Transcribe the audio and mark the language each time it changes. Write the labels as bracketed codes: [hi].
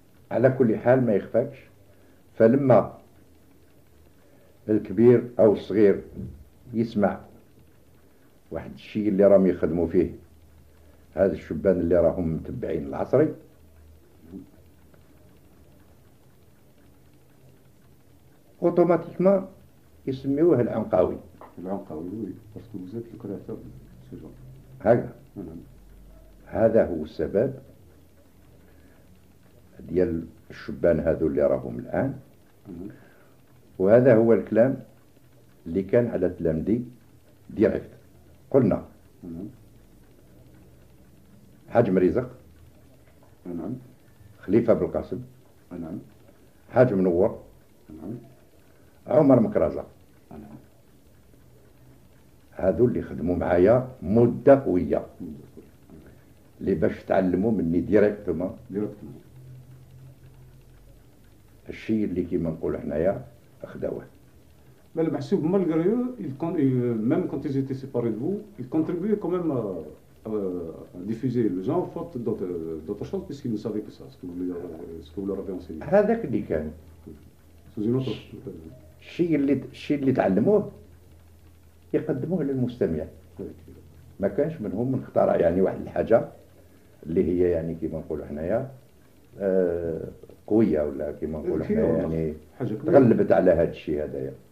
[ar] على كل حال ما يخفاكش، فلما الكبير أو الصغير يسمع واحد الشيء اللي راهم يخدموا فيه هذا الشبان اللي راهم متبعين العصري، [fr] automatiquement [ar] يسميوه العنقاوي. [fr] العنقاوي oui parce que vous êtes le créateur de ce genre. [ar] هكذا. نعم. هذا هو السبب ديال الشبان هذو اللي راهم الآن. وهذا هو الكلام اللي كان على تلامذي ديريكت. قلنا حاج مريزق، نعم، خليفة بالقاسم، نعم، حاج منور، نعم، عمر مكرازة. نعم. هذو اللي خدموا معايا مدة قوية اللي باش تعلموا مني ديريكتومون الشيء اللي كيما نقولوا حنايا خداوه. [fr] Mais le Mahsoub, malgré eux, même quand ils étaient séparés de vous, ils contribuaient quand même à diffuser le genre, faute d'autres choses, puisqu'ils ne savaient que ça, ce que vous leur avez enseigné. [ar] هذاك اللي كان. [fr] Sous une autre. [ar] الشيء اللي تعلموه يقدموه للمستمع. ما كانش منهم من اخترع يعني واحد الحاجة اللي هي يعني كيما نقولوا حنايا قوية ولا كيما نقولوا حنايا يعني تغلبت على هذا الشيء هذايا.